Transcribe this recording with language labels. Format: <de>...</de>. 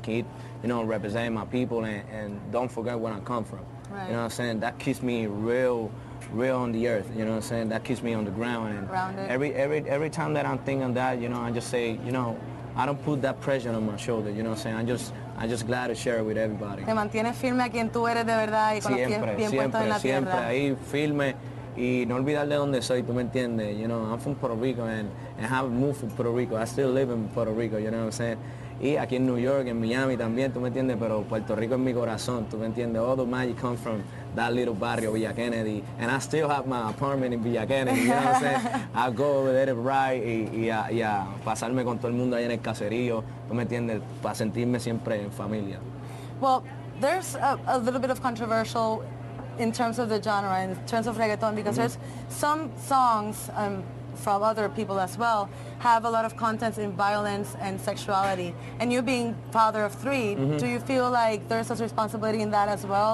<en>Keep, representing my people and don't forget where I come from. Right. You know what I'm saying? That keeps me real on the earth, you know what I'm saying? That keeps me on the ground. And grounded. Every time that I'm thinking that, I just say, I don't put that pressure on my shoulder, you know what I'm saying? I'm just glad to share it with everybody.</en> <es>Te mantienes firme a quien tú eres de verdad y con los pies bien puestos en la siempre tierra. ahí firme y no olvidar de dónde soy, tú me entiendes?</es> <en>I'm from Puerto Rico and have moved from Puerto Rico. I still live in Puerto Rico, you know what I'm saying?</en> <es>Y aquí en New York, en Miami también, tú me entiendes, pero Puerto Rico es mi corazón, tú me entiendes.</es> <en>All the magic comes from that little barrio, Villa Kennedy, and I still have my apartment in Villa Kennedy, you know what I'm saying? I go over there to ride</en> <es>y a pasarme con todo el mundo ahí en el caserío, tú me entiendes, para sentirme siempre en familia.</es> <en>Well, there's a little bit of controversial in terms of the genre, in terms of reggaeton, because there's some songs from other people as well have a lot of content in violence and sexuality. And you being father of three, do you feel like there's a responsibility in that as well?</en>